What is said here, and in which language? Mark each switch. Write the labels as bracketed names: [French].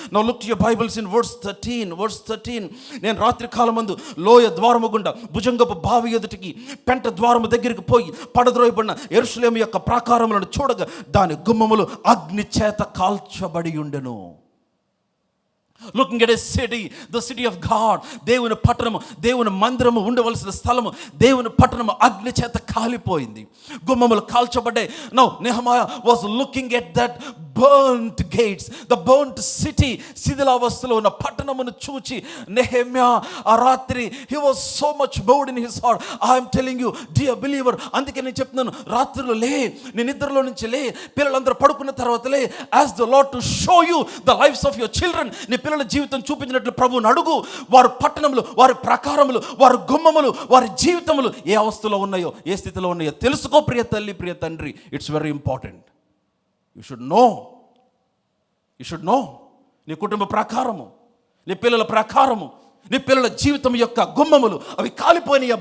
[English] Now look to your Bibles in verse 13. [Telugu] నేను రాత్రి కాలమందు లోయ ద్వారము గుండా భుజంగపు బావి ఎదుటికి పెంట ద్వారము దగ్గరికి పోయి పడద్రోయబడిన యెరూషలేము యొక్క ప్రాకారములను చూడగా దాని గుమ్మములు అగ్ని చేత కాల్చబడి ఉండెను. [English] Looking at a city, the city of God, [Telugu] దేవుని పట్టణము, దేవుని మందిరము ఉండవలసిన స్థలము, దేవుని పట్టణము అగ్ని చేత కాలిపోయింది, గుమ్మములు కాల్చబడ్డాయి. [English] Now Nehemiah was looking at that burnt gates, the burnt city, [Telugu] శిథిలావస్థలో ఉన్న పట్టణమును చూచి నెహెమ్యా ఆ రాత్రి [English] he was so much moved in his heart. I am telling you, dear believer, [Telugu] అందుకే నేను చెప్తున్నాను, రాత్రిలో లే, నీ నిద్రలో నుంచి లే, పిల్లలందరూ పడుకున్న తర్వాత లే, [English] ask the Lord to show you the lives of your children. [Telugu] నీ పిల్లల జీవితం చూపించినట్లు ప్రభువుని అడుగు. వారి పట్టణములు, వారి ప్రకారములు, వారి గుమ్మములు, వారి జీవితములు ఏ అవస్థలో ఉన్నాయో, ఏ స్థితిలో ఉన్నాయో తెలుసుకో ప్రియ తల్లి, ప్రియ తండ్రి. [English] It's very important. You should know [Telugu] నీ కుటుంబ ప్రకారము, నీ పిల్లల ప్రకారము, నీ పిల్లల జీవితం యొక్క గుమ్మములు అవి కాలిపోయినాయి.